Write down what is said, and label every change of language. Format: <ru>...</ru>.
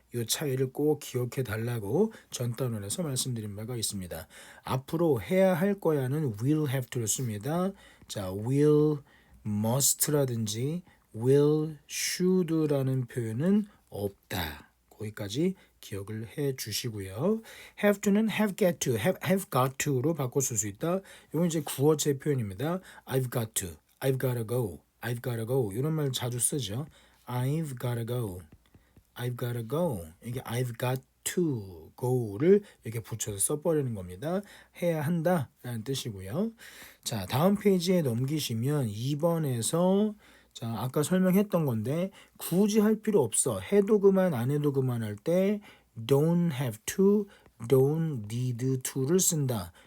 <ko>이 차이를 꼭 기억해 달라고 전단원에서 말씀드린 바가 있습니다. 앞으로 해야 할 거야는 will have to를 씁니다. 자, will, must라든지 will, should라는 표현은 없다. 거기까지 기억을 해 주시고요. have to는 have get to, have got to로 바꿔 쓸 수 있다. 이건 이제 구어체 표현입니다.</ko> <en>I've got to, I've gotta go, I've gotta go</en> <ko>이런 말 자주 쓰죠.</ko> <en>I've gotta go, I've gotta go.</en> <ko>이게</ko> <en>I've got to go</en> <ko>를 이렇게 붙여서 써버리는 겁니다. 해야 한다라는 뜻이고요. 자, 다음 페이지에 넘기시면 2번에서 자, 아까 설명했던 건데 굳이 할 필요 없어. 해도 그만 안 해도 그만 할 때 don't have to, don't need to를 쓴다.</ko>